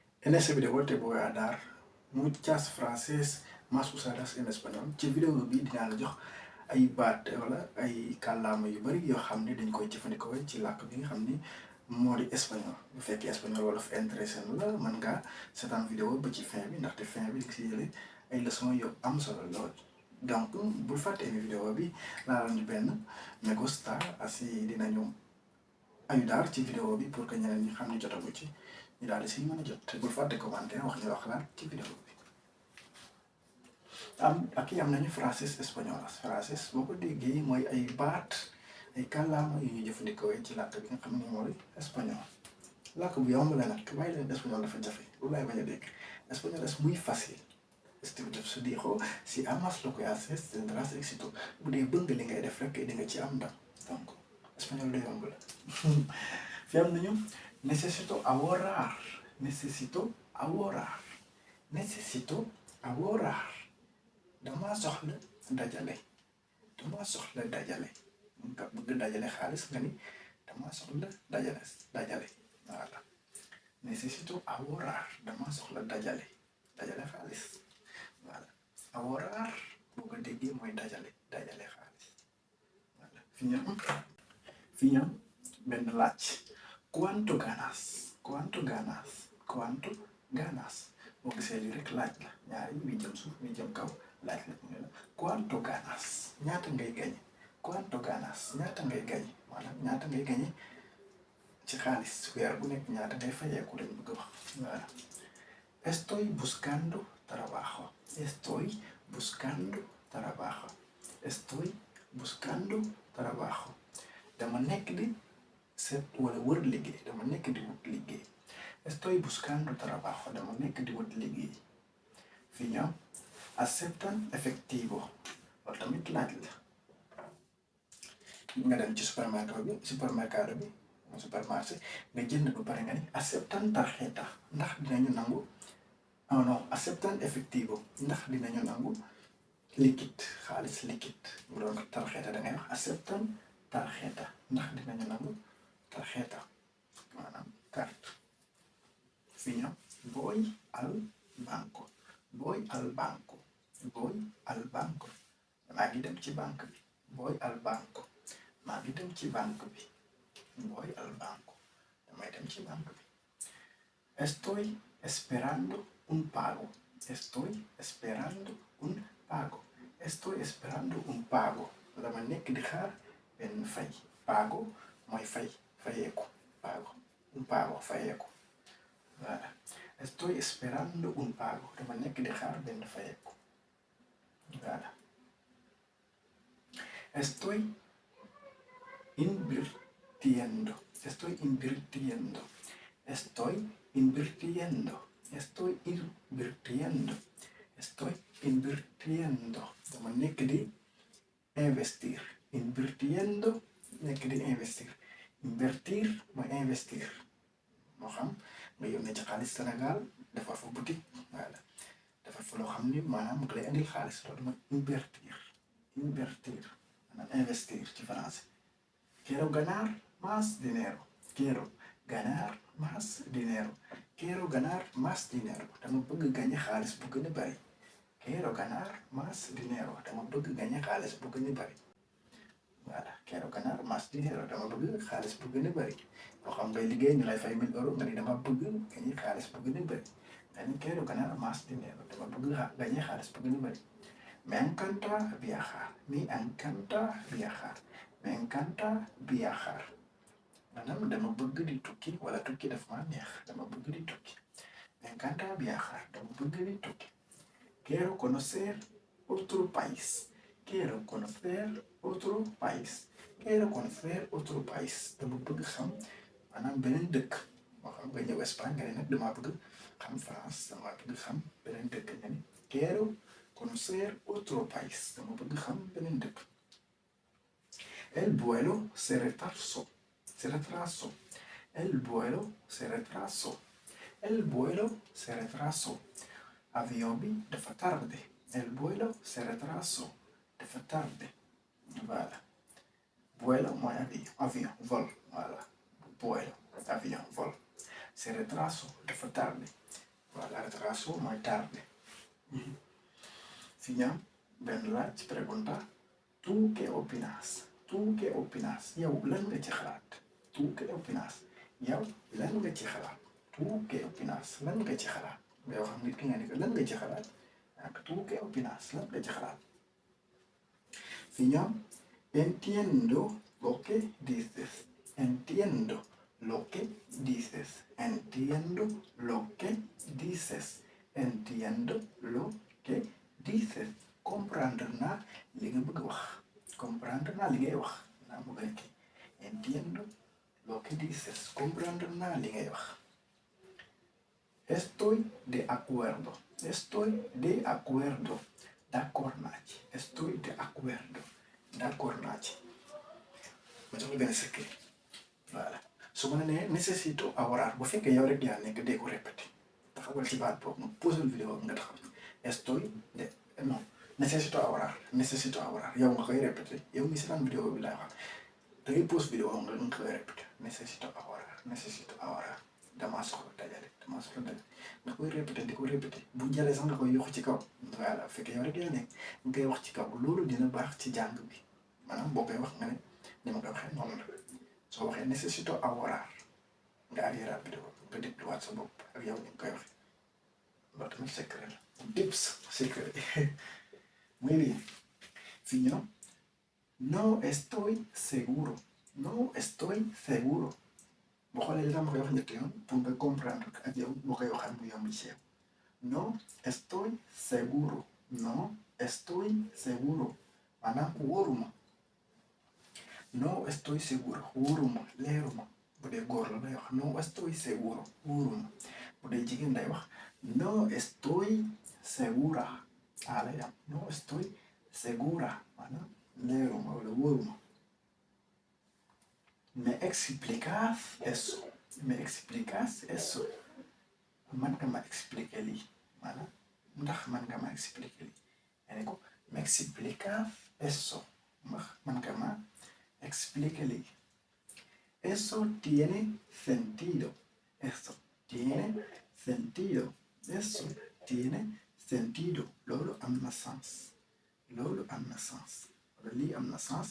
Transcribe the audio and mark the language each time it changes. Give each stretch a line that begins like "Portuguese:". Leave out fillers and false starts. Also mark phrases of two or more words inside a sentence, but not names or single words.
Spanish: En este video te voy a dar muchas frases más usadas en español.
Wolof: Ci vidéo bi dinaa la jox ay baat wala ay kàllaama yu bari yoo xam ne dañ koy jëfandikoo ci làkk bi nga xam ni moo di espagnol. Bu fekkee espagnol wala fa intéressé la mën ngaa seetaan vidéo ba ci fin bi ndaxte fin bi di si jëlee ay leçons yu am solo lool. Donc bul fàtte aimé vidéo bi laalal ñu benn me gusta asi dinañu ayudar ci vidéo bi pour que ñeneen ñi xam ne jotagu ci ñu daal di si mën a jot te bul fàtte commentaire wax ñu wax xalaat ci vidéo bi.
Spanish: Aquí
Wolof: am nañu
Spanish: frases españolas.
Wolof: Frases boo ko déggee mooy ay baat ay kàllaama yu ñuy jëfandikoo ci làkk bi nga xam ne mooy espagnol. Làkk bu yomb la nag bàyyi leen espagnol dafa jafe loolu laay bañ a dégg.
Spanish: Español es muy fácil. Steve Jobs dijo si amas lo que haces tendrás éxito.
Wolof: Bu dee bëgg li ngay def rek di nga ci am ndam donc espagnol lu yomb la. fi am nañu
Spanish: necesito ahorrar. Necesito ahorrar. Necesito ahorrar.
Wolof: Dama soxla dajale. Dama soxla dajale. Nga bëgg dajale xaalis nga ni dama soxla dajale. Voilà.
Spanish: Necesito ahorrar.
Wolof: Dama soxla dajale xaalis. Voilà. Ahorrar boo ko déggee mooy dajale xaalis. Voilà. Fi ñam benn laaj.
Spanish: ¿Cuánto ganas? ¿Cuánto ganas? ¿Cuánto ganas?
Wolof: boo gisee lii rek laaj la ñaari wi jëm suuf wi jëm kaw laaj la ñu ne la
Spanish: ¿cuánto ganas?
Wolof: ñaata ngay gañe.
Spanish: ¿Cuánto ganas?
Wolof: ñaata ngay gañe maanaam ñaata ngay gañe ci xaalis weer bu nekk ñaata ngay fayeeku lañ bëgg a wax. Voilà.
Spanish: Estoy buscando trabajo. Estoy buscando trabajo. Estoy buscando trabajo.
Wolof: Dama nekk di seet wala wër liggéey. Dama nekk di wut liggéey.
Spanish: Estoy buscando trabajo.
Wolof: Dama nekk di wut liggéey. Fii ñëw
Spanish: aceptan efectivo.
Wolof: Loolu tamit laaj la. Nga dem ci supermercado bi supermarché nga jënd ba pare nga ni
Spanish: aceptan tarjeta
Wolof: ndax dinañu nangu non
Spanish: aceptan efectivo
Wolof: ndax dinañu nangu liquide xaalis liquide bu doon tarjeta da ngay wax
Spanish: aceptan tarjeta
Wolof: ndax dinañu nangu tarjeta maanaam carte. Fii ñëw
Spanish: voy al banco. Voy al banco. Voy al banco.
Wolof: maa ngi dem ci banque bi.
Spanish: Voy al banco.
Wolof: maa ngi dem ci banque bi.
Spanish: Voy al banco.
Wolof: damay dem ci banque bi.
Spanish: Estoy esperando un pago. Estoy esperando un pago. Estoy esperando un pago.
Wolof: dama nekk di xaar benn fay. Pago mooy fay fayeeku.
Spanish: Pago un pago fayeeku.
Wolof: Voilà.
Spanish: Estoy esperando un pago.
Wolof: dama nekk di xaar benn fayeeku. Voilà.
Spanish: Estoy invirtiendo. Estoy invirtiendo. Estoy invirtiendo. Estoy invirtiendo. Estoy invirtiendo.
Wolof: dama nekk di investir. Invirtiendo nekk di investir. Invertir mooy investir. moo xam nga yónnee ci xaalis Sénégal defar fa boutique. Voilà. defar fa loo xam ni maanaam nga lay indil xaalis loolu mooy invertir. Invertir maanaam investir ci français.
Spanish: Quiero ganar más dinero. Quiero ganar más dinero. Quiero ganar más dinero.
Wolof: dama bëgg gañe xaalis bu gën a bari.
Spanish: Quiero ganar más dinero.
Wolof: dama bëgg gañe xaalis bu gën a bari. Voilà.
Spanish: Quiero ganar más dinero.
Wolof: dama bëgg xaalis bu gën a bari. moo xam ngay liggéey ñu lay fay 1000 euros nga ni dama bëgg gañe xaalis bu gën a bari. nga ni
Spanish: quiero ganar más dinero.
Wolof: dama bëgg gañe xaalis bu gën a bari.
Spanish: Me encanta viajar. Me encanta viajar. Me encanta viajar.
Wolof: maanaam dama bëgg di tukki wala tukki daf ma neex dama bëgg di tukki.
Spanish: Me encanta viajar.
Wolof: dama bëgg di tukki.
Spanish: Quiero conocer otro país. Quiero conocer otro país. Quiero conocer otro país.
Wolof: dama bëgg xam maanaam beneen dëkk. moo xam nga ñëw Espagne nga ne nag dama bëgg xam France dama bëgg xam beneen dëkk nga ni
Spanish: quiero conocer otro país.
Wolof: dama bëgg xam beneen dëkk.
Spanish: El vuelo se retrasó. Se retrasó. El vuelo se retrasó. El vuelo se retrasó.
Wolof: Avión bi dafa tardé.
Spanish: El vuelo se retrasó.
Wolof: Dafa tardé. Voilà. Vuelo mooy avion vol. Voilà. Vuelo
French: avion vol.
Spanish: Se retrasó
Wolof: dafa tardé. voilà retraso mooy tardé. Fii ñu am benn laaj pregunta
Spanish: ¿tú qué opinas? ¿tú qué opinas?
Wolof: yow lan nga ci xalaat?
Spanish: ¿tú qué opinas?
Wolof: yow lan nga ci xalaat?
Spanish: ¿tú qué opinas?
Wolof: lan nga ci xalaat? yow xam nit ki nga ne ko lan nga ci xalaat ak
Spanish: ¿tú qué opinas?
Wolof: lan nga ci xalaat. Fii ñu am
Spanish: entiendo lo que dices. Entiendo lo que dices. Entiendo lo que dices. Entiendo lo que dices.
Wolof: Comprendre naa li nga bëgg wax. Comprendre naa li ngay wax. naa bëgg a kii.
Spanish: Entiendo lo que dices.
Wolof: Comprendre naa li ngay wax.
Spanish: Estoy de acuerdo. Estoy de acuerdo.
Wolof: D'accord naa ci.
Spanish: Estoy de acuerdo.
Wolof: D'accord naa ci. ma jox la benn secret. voilà su ma nee
Spanish: necesito ahorrar
Wolof: bu fekkee yow rek yaa nekk dee ko répété taxawal ci baat boobu nga posé vidéo nga taxaw
Spanish: estoy de non necesito ahorrar
Wolof: yow nga koy répété yow mi seetaan vidéo bi laay wax da ngay pose vidéo nga koy répété
Spanish: necesito ahorrar
Wolof: damaa soxla dajale nga koy répété di ko répété bu jëlee sax nga koy yokk ci kaw voilà bu fekkee yow rek yaa nekk nga koy wax ci kaw loolu dina baax ci jàng bi maanaam boo koy wax nga ne ni ma koy waxee noonu la. soo waxee
Spanish: necesito ahorrar
Wolof: nga arrière vidéo nga dégluwaat sa bopp ak yow ni nga koy waxee loolu tamit secret la tips secret
Spanish: muy bien
Wolof: fii ñëw
Spanish: no estoy seguro
Wolof: boo xoolee li ma koy wax ñetti yoon pour nga comprendre ak yow boo koy waxaat mu yomb ci yow
Spanish: no estoy seguro
Wolof: maanaam wóoruma.
Spanish: No estoy seguro
Wolof: wóoruma leeruma bu dee góor la day wax
Spanish: no estoy seguro
Wolof: wóoruma bu dee jigéen day wax
Spanish: no estoy segura
Wolof: lay am
Spanish: no estoy segura
Wolof: maanaam leeruma wala wóoruma.
Spanish: ¿me explicas eso?
Wolof: man nga ma expliquer lii maanaam ndax man nga ma expliquer lii ene ko
Spanish: ¿me explicas eso?
Wolof: ndax man nga ma explíquele.
Spanish: Eso tiene sentido. Eso tiene sentido.
Wolof: Loolu am na sens. Wala lii am na sens.